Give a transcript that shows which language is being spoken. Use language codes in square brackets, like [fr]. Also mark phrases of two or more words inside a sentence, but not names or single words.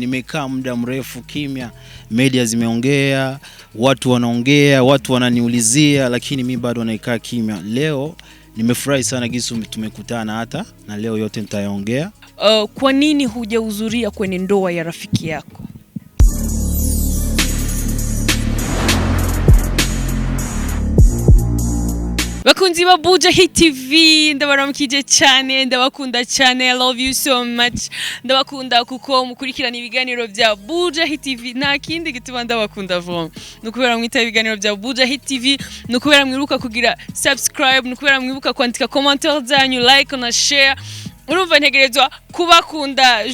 [sw] Nimekaa muda mrefu kimya, media zimeongea, watu wanaongea, watu wananiulizia, lakini mimi bado naikaa kimya. Leo nimefurahi sana gisi tumekutana hata na leo yote nitayaongea. Kwa nini hujahudhuria kwenye ndoa ya rafiki yako? [rn] Bakunzi ba Buja Hit TV, ndabaramukije cyane, ndabakunda cyane, [en] I love you so much. [rn] Ndabakunda kuko mukurikirana ibiganiro bya Buja Hit TV. Nta kindi gituma ndabakunda vuba, nukubera mwita ibiganiro bya Buja Hit TV, nukubera mwiruka kugira subscribe, nukubera mwibuka kwandika commentaire zanyu, like na share. Urumva ntegerezwa kubakunda.